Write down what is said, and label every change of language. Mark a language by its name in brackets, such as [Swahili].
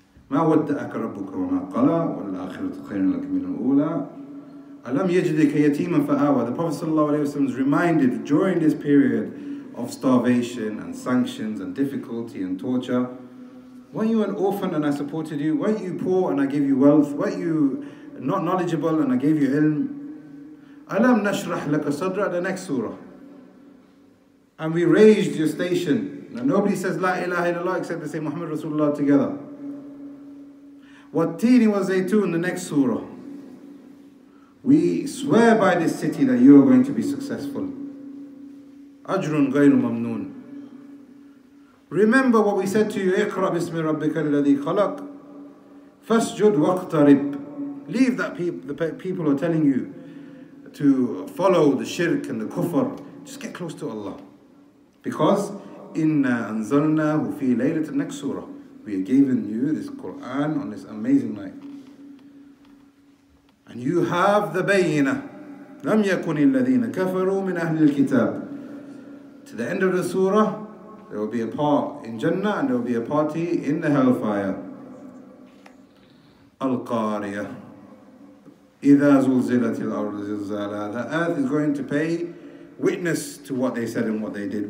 [Arabic] ما ودأك ربك وما قلى والآخرة خير لك من الأولى ألم يجدك يتيما فآوى. [English] The Prophet ﷺ is reminded during this period of starvation and sanctions and difficulty and torture. Weren't you an orphan and I supported you? Weren't you poor and I gave you wealth? Weren't you not knowledgeable and I gave you ilm? [Arabic] Alam nashrah laka sadra, [English] the next surah. And we raised your station. Now nobody says [Arabic] La ilaha illallah [English] except they say [Arabic] Muhammad Rasulullah [English] together. Wat-tini wa zaytun, the next surah. We swear by this city that you are going to be successful. [Arabic] Ajrun ghayru mamnoon. [English] Remember what we said to you, [Arabic] Iqra bismi rabbika alladhi khalaq, fasjud waqtarib. [English] Leave that the people who are telling you to follow the shirk and the kufr. Just get close to Allah. Because [Arabic] inna anzalnahu fi laylat, [English] the next surah. We have given you this Quran on this amazing night. And you have the bayyinah. [Arabic] لم يكن الذين كفروا من أهل الكتاب. [English] To the end of the surah, there will be a part in Jannah and there will be a party in the hellfire. [Arabic] Al-Qariyah. إِذَا زُلْزِلَتِ الْأَرْضُ زِلْزَالَهَا. [English] The earth is going to pay witness to what they said and what they did.